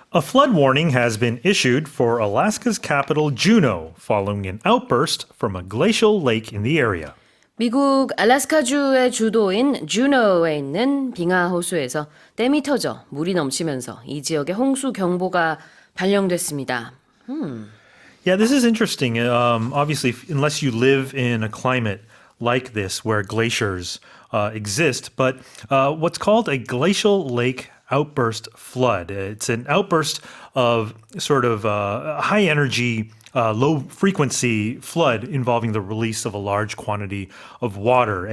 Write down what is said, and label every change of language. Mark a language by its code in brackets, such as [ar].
[en] A flood warning has been issued for Alaska's capital, Juneau, following an outburst from a glacial lake in the area. [ko] 미국 알래스카주의 주도인 주노에 있는 빙하 호수에서 댐이 터져 물이 넘치면서 이 지역에 홍수 경보가 발령됐습니다. [en] Yeah, this is interesting. Obviously, unless you live in a climate like this where glaciers exist, but what's called a glacial lake outburst flood. It's an outburst of sort of high energy, low frequency flood involving the release of a large quantity of water.